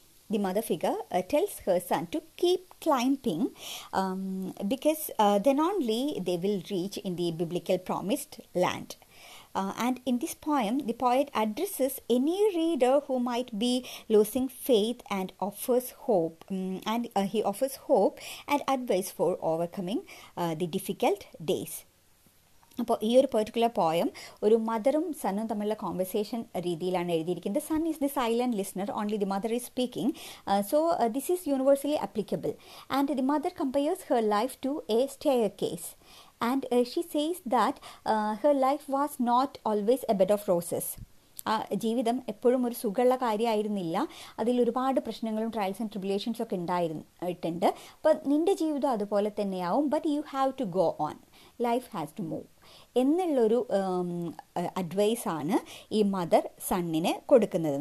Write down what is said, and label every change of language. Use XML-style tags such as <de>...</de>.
<en>The mother figure tells her son to keep climbing because then only they will reach in the biblical promised land. And in this poem, the poet addresses any reader who might be losing faith and offers hope. He offers hope and advice for overcoming the difficult days.</en> <ml>അപ്പോൾ ഈ ഒരു particular poem ഒരു മദറും സണ്ണും തമ്മിലുള്ള conversation രീതിയിലാണ് എഴുതിയിരിക്കുന്നത്.</ml> <en>Son is the silent listener, only the mother is speaking. So this is universally applicable. And the mother compares her life to a staircase. And she says that her life was not always a bed of roses.</en> <ml>ജീവിതം എപ്പോഴും ഒരു സുഖമുള്ള കാര്യമായിരുന്നില്ല. അതിൽ ഒരുപാട് പ്രശ്നങ്ങളും</ml> <en>trials and tribulations</en> <ml>ഒക്കെ ഉണ്ടായിട്ടുണ്ട്. അപ്പം നിൻ്റെ ജീവിതം അതുപോലെ തന്നെയാവും.</ml> <en>but you have to go on, life has to move</en> <ml>എന്നുള്ളൊരു അഡ്വൈസാണ് ഈ മദർ സണ്ണിന് കൊടുക്കുന്നത്.</ml>